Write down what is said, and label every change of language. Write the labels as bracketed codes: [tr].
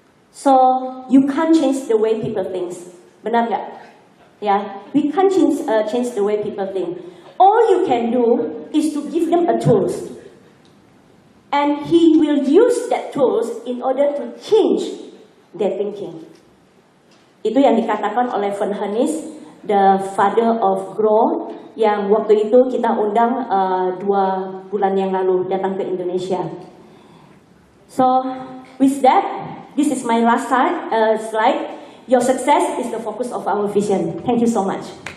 [en] So you can't change the way people think. [id] Benar nggak? [en] Yeah, we can't change the way people think. All you can do is to give them a tools, and he will use that tools in order to change their thinking. [id] Itu yang dikatakan oleh Von Hernis, [en] the father of Grow, [id] yang waktu itu kita undang 2 bulan yang lalu datang ke Indonesia. [en] So with that, this is my last slide. Your success is the focus of our vision. Thank you so much.